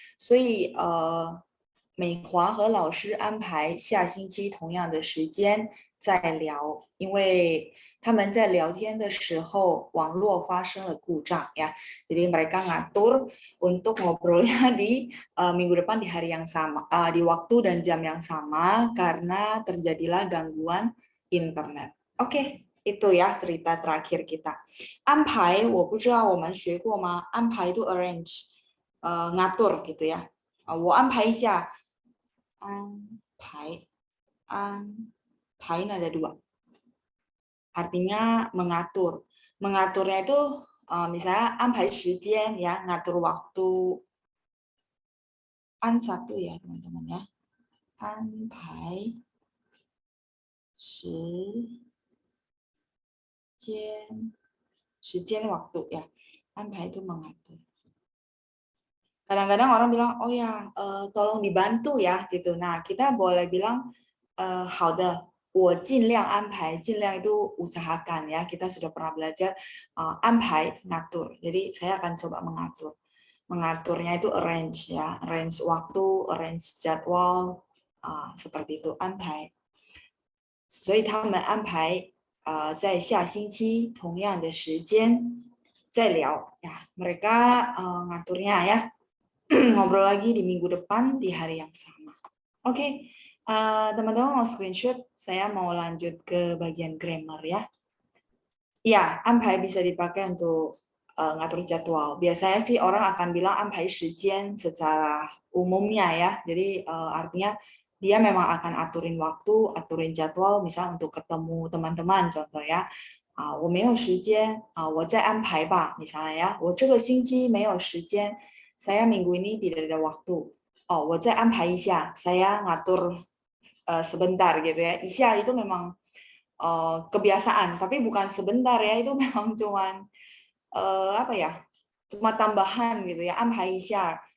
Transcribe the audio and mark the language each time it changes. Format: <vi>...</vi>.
<zh>所以美华和老师安排下星期同样的时间再聊，因为他们在聊天的时候网络发生了故障</zh> <id>ya， jadi mereka ngatur untuk ngobrolnya di minggu depan di hari yang sama, di waktu dan jam yang sama karena terjadilah gangguan internet. Oke, itu ya cerita terakhir kita.</id> <zh>安排我不知道我们学过吗？</zh> <id>安排 itu arrange, ngatur gitu ya.</id> <zh>我安排一下，</zh> <id>安排 ada dua. Artinya mengatur. Mengaturnya itu misalnya 安排时间 ya, ngatur waktu. An satu ya teman-teman ya.</id> <zh>安排时间, 时间 waktu ya.</zh> <id>安排 itu mengatur. Kadang-kadang orang bilang, oh ya, tolong dibantu ya gitu. Nah, kita boleh bilang,</id> <zh>好的，我尽量安排，尽量</zh> <id>itu usahakan ya. Kita sudah pernah belajar 安排 ngatur. Jadi saya akan coba mengatur. Mengaturnya itu arrange ya, arrange waktu, arrange jadwal, seperti itu 安排。</id> <zh>所以他们安排在下星期同样的时间再聊ya.</zh> <id>Mereka ngaturnya ya. Ngobrol lagi di minggu depan di hari yang sama. Oke, teman-teman mau screenshot, saya mau lanjut ke bagian grammar ya. Ya, 安排 bisa dipakai untuk ngatur jadwal. Biasanya sih orang akan bilang 安排时间 secara umumnya ya. Jadi artinya dia memang akan aturin waktu, aturin jadwal, misal untuk ketemu teman-teman contoh ya.</id> <zh>我没有时间，我再安排吧</zh> <id>misalnya ya.</id> <zh>我这个星期没有时间。</zh> <id>Saya minggu ini tidak ada waktu. Oh,</id> <zh>我再安排一下.</zh> <id>Saya ngatur sebentar gitu ya. Isya itu memang kebiasaan, tapi bukan sebentar ya. Itu memang cuman apa ya? Cuma tambahan gitu ya. 安排一下.</id>